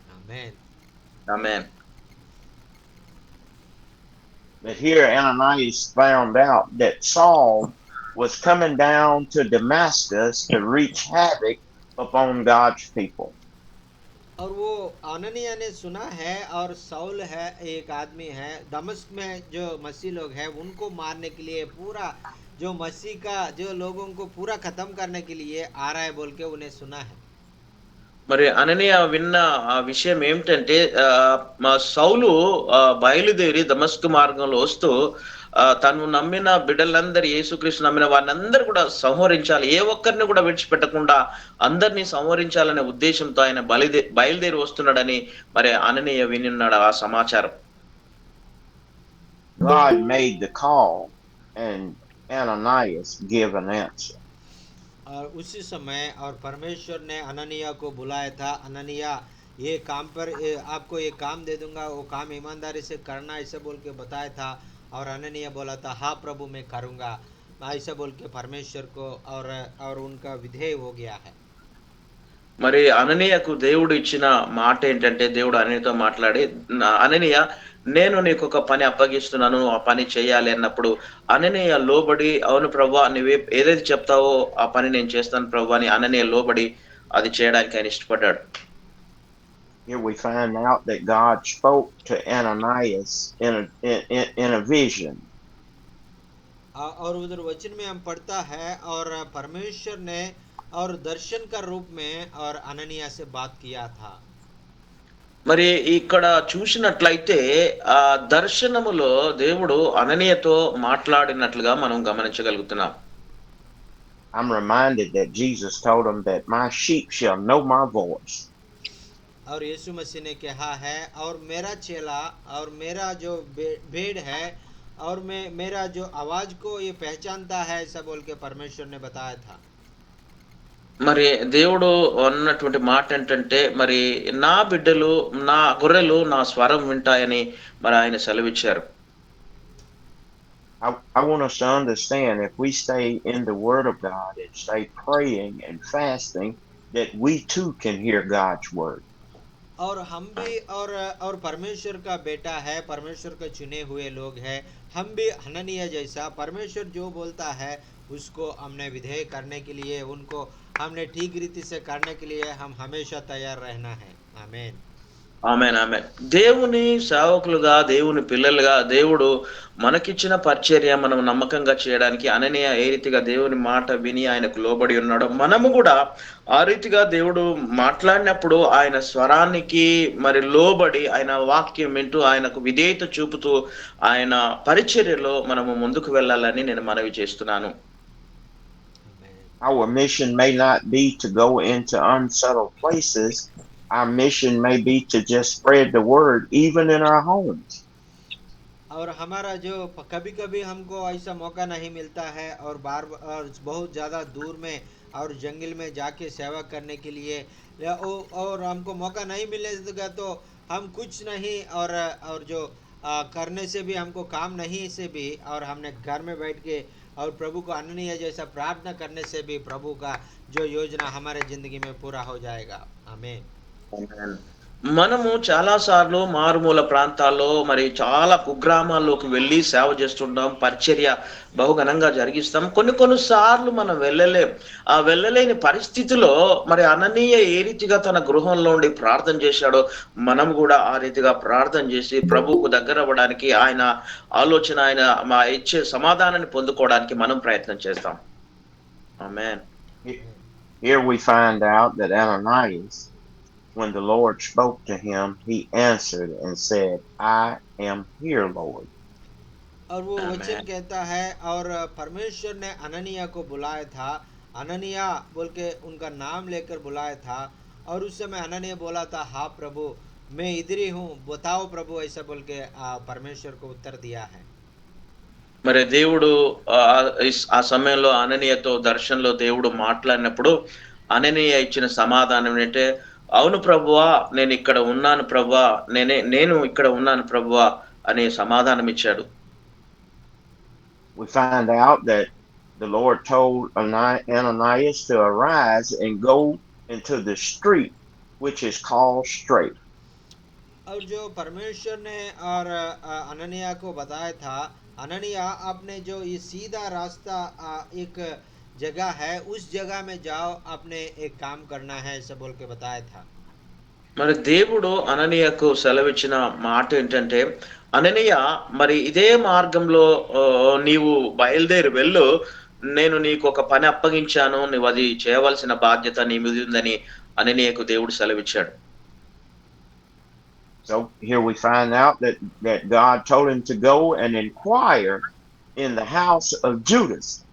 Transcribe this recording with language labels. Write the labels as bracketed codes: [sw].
[te] Amen amen. [en] But here Ananias found out that Saul was coming down to Damascus to wreak havoc upon God's people. [hi] और वो अननिया ने सुना है और Saul है एक आदमी है दमिश्क में, जो मसीह लोग हैं उनको मारने के लिए पूरा जो मसीह का जो लोगों को पूरा खत्म करने के लिए आ रहा है बोल के उन्हें सुना है। [te] మరి అననీయ విన్న ఆ విషయం ఏమిటంటే సౌలు బయలుదేరి దమస్కు మార్గంలో వస్తూ తను నమ్మిన బిడ్డలందరూ, యేసుక్రీస్తు నమ్మిన వారిని కూడా సంహరించాలి, ఏ ఒక్కరిని కూడా విడిచిపెట్టకుండా అందరినీ సంహరించాలనే ఉద్దేశంతో ఆయన బయలుదేరి వస్తున్నాడని మరి అననీయ వినిన్నాడు ఆ సమాచారం. [en] God made the call and Ananias gave an answer. [hi] और उसी समय और परमेश्वर ने अननिया को बुलाया था, अननिया ये काम पर आपको ये काम दे दूंगा, वो काम ईमानदारी से करना, ऐसे बोल के बताया था। और अननिया बोला था हाँ प्रभु मैं करूँगा, ऐसा बोल के परमेश्वर को और उनका विधेय हो गया है। [te] మరి అననీయకు దేవుడు ఇచ్చిన మాట ఏంటంటే, దేవుడు అననీయతో మాట్లాడి, అననీయ నేను నీకు ఒక పని అప్పగిస్తున్నాను, ఆ పని చేయాలి అన్నప్పుడు అననీయ లోబడి, అవును ప్రభువా నువ్వు ఏదైతే చెప్తావో ఆ పని నేను చేస్తాను ప్రభువా అని అననీయ లోబడి అది చేయడానికి ఆయన ఇష్టపడ్డాడు. [en] Here we find out that God spoke to Ananias in a vision. [hi] और उधर वचन में हम पढ़ता है और परमेश्वर ने और दर्शन का रूप में और अननिया से बात किया था. [te] మరి ఇక్కడ చూసినట్లయితే ఆ దర్శనములో దేవుడు అననీయతో మాట్లాడినట్లుగా మనం గమనించగలుగుతున్నాం. [en] I'm reminded that Jesus told him that my sheep shall know my voice. [hi] और यीशु मसीह ने कहा है और मेरा चेला और मेरा जो भेड़ है और मेरा जो आवाज को ये पहचानता है, ऐसा बोल के परमेश्वर ने बताया था. [te] మరి దేవుడు అన్నటువంటి మాట ఏంటంటే, మరి నా బిడ్డలు నా గొర్రెలు నా స్వరం వింటాయని మరి ఆయన సెలవిచ్చారు. [en] I want us to understand, if we stay in the Word of God and stay praying and fasting, that we too can hear God's Word. [hi] और हम भी और परमेश्वर का बेटा है, परमेश्वर के चुने हुए लोग हैं. हम भी हननिया जैसा परमेश्वर जो बोलता है उसको हमने विधेय करने के लिए, उनको हमने ठीक रीति से करने के लिए हम हमेशा तैयार रहना है. आमीन. [te] ఆమేన్ ఆమేన్. దేవుని సేవకులుగా, దేవుని పిల్లలుగా దేవుడు మనకిచ్చిన పరిచర్య మనం నమ్మకంగా చేయడానికి అననీయ ఏ రీతిగా దేవుని మాట విని ఆయనకు లోబడి ఉన్నాడో, మనము కూడా ఆ రీతిగా దేవుడు మాట్లాడినప్పుడు ఆయన స్వరానికి మరి లోబడి ఆయన వాక్యం వింటూ ఆయనకు విధేయత చూపుతూ ఆయన పరిచర్యలో మనము ముందుకు వెళ్ళాలని నేను మనవి చేస్తున్నాను. [en] Our mission may not be to go into unsettled places. Our mission may be to just spread the word even in our homes. [hi] और हमारा जो कभी कभी हमको ऐसा मौका नहीं मिलता है और बहुत ज़्यादा दूर में और जंगल में जाके सेवा करने के लिए, और हमको मौका नहीं मिलेगा तो हम कुछ नहीं और जो करने से भी हमको काम नहीं से भी, और हमने घर में बैठ के और प्रभु को अनन्य जैसा प्रार्थना करने से भी प्रभु का जो योजना हमारे ज़िंदगी में पूरा हो जाएगा. आमीन. [te] మనము చాలా సార్లు మారుమూల ప్రాంతాల్లో మరి చాలా కుగ్రామాల్లోకి వెళ్ళి సేవ చేస్తుంటాం, పరిచర్య బహుఘనంగా జరిగిస్తాం. కొన్ని సార్లు మనం ఆ వెళ్ళలేని పరిస్థితిలో మరి అననీయ ఏ రీతిగా తన గృహంలో ఉండి ప్రార్థన చేశాడో మనం కూడా ఆ రీతిగా ప్రార్థన చేసి ప్రభువుకు దగ్గర అవ్వడానికి, ఆయన ఆలోచన ఆయన మా ఇచ్చే సమాధానాన్ని పొందుకోవడానికి మనం ప్రయత్నం చేస్తాం. ఆమేన్. [en] Here we find out that Ananias, when the Lord spoke to him, he answered and said, I am here, Lord. [hi] और वो वचन कहता है और परमेश्वर ने अननिया को बुलाया था, अननिया बोल के उनका नाम लेकर बुलाया था, और उस समय अननिया बोला था, हाँ प्रभु मैं इधर ही हूँ, बताओ प्रभु, ऐसा बोल के परमेश्वर को उत्तर दिया है. [te] మరి దేవుడు ఆ సమయంలో అననీయతో దర్శనంలో దేవుడు మాట్లాడినప్పుడు అననీయ ఇచ్చిన సమాధానం ఏంటంటే, అవును ప్రభువా నేను ఇక్కడ ఉన్నాను ప్రభువా, నేను ఇక్కడ ఉన్నాను ప్రభువా అనే సమాధానం ఇచ్చాడు. [en] We find out that the Lord told Ananias to arise and go into the street which is called Straight. [hi] और जो परमेश्वर ने और अननिया को बताया था, अननिया आपने जो ये सीधा रास्ता एक जगह है उस जगह में जाओ, आपने एक काम करना है, ऐसा बोल के बताया था. [te] మరి దేవుడు అననీయకు సెలవిచ్చిన మాట ఏంటంటే, అననీయ మరి ఇదే మార్గంలో నీవు బయలుదేరి వెళ్ళు, నేను నీకు ఒక పని అప్పగించాను, నువ్వు అది చేయవలసిన బాధ్యత నీ మీద ఉందని అననీయకు దేవుడు సెలవిచ్చాడు. [en] So here we find out that God told him to go and inquire in the house of Judas.